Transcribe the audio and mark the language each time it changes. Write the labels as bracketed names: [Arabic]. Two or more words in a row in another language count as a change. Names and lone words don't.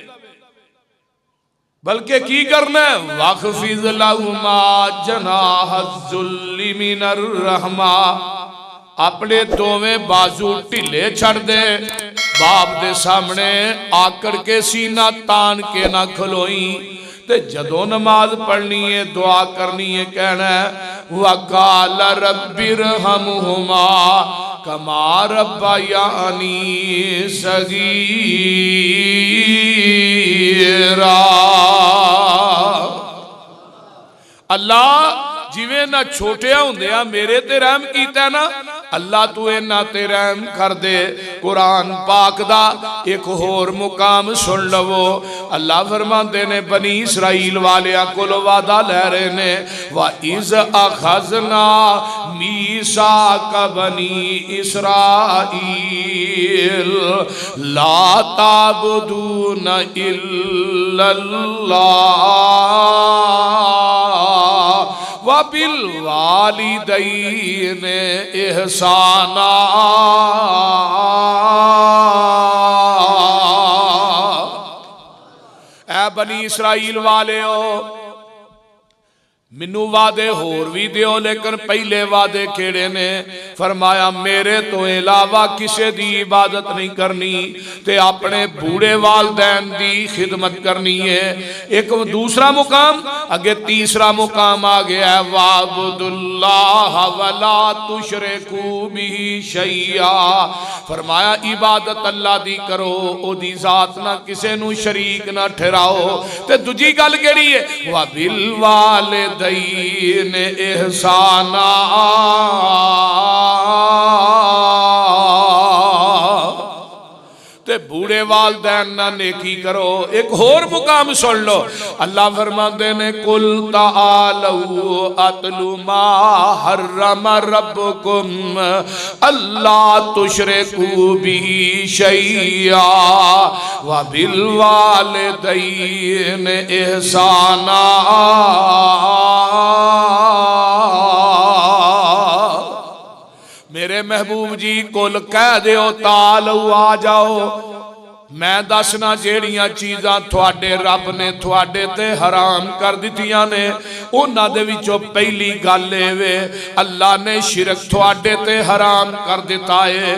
[Punjabi] بلکہ کی کرنا ہے, [Arabic] واخفض لهما جناح الذل من الرحمة, [Punjabi] اپنے دوویں بازو ڈھلے چھڈ دے، باپ دے سامنے آکڑ کے سینہ تان کے نہ کھلوئی. تے جدوں نماز پڑھنی ہے دعا کرنی ہے کہنا ہے [Arabic] وقل رب ارحمهما كما ربياني صغيرا. [Punjabi] اللہ جویں نا چھوٹیاں ہندیاں میرے تے رحم کیتا نا، اللہ توں انہاں تے رحم کر دے. قرآن پاک دا اک ہور مقام سن لوو. اللہ فرماتے نے بنی اسرائیل والیاں کول وعدہ لے رہے نے, [Arabic] وإذ أخذنا ميثاق بني إسرائيل لا تعبدون إلا الله وبالوالدين إحسانا. [Punjabi] اے بنی اسرائیل والے ہو، مینوں وعدے ہور بھی دیو، لیکن پہلے وعدے کیڑے نے? فرمایا میرے تو علاوہ کسی کی عبادت نہیں کرنی تے اپنے بوڑھے والدین کی خدمت کرنی ہے. اک دوسرا مقام اگے، تیسرا مقام آ گیا [Arabic] واعبدوا الله ولا تشركوا به شيئا. [Punjabi] فرمایا عبادت اللہ دی کرو، اودی ذات نا کسے نوں شریک نہ ٹھہراؤ. تے دوجی گل کیڑی ہے? [Arabic] وبالوالدين إحسانا, [Punjabi] تے بوڑھے والدین نا نیکی کرو. اک ہور مقام سن لو، اللہ فرماتے نے [Arabic] قل تعالوا أتل ما حرم ربكم ألا تشركوا به شيئا وبالوالدين إحسانا. [Punjabi] میرے محبوب جی قل کہہ دیو تعالوا آ جاؤ، میں دسنا جیڑیاں چیزاں تھوڑے رب نے تھوڑے تے حرام کر دتیاں نے، انہاں دے وچوں پہلی گل وے اللہ نے شرک تھوڑے تے حرام کر دتا ہے.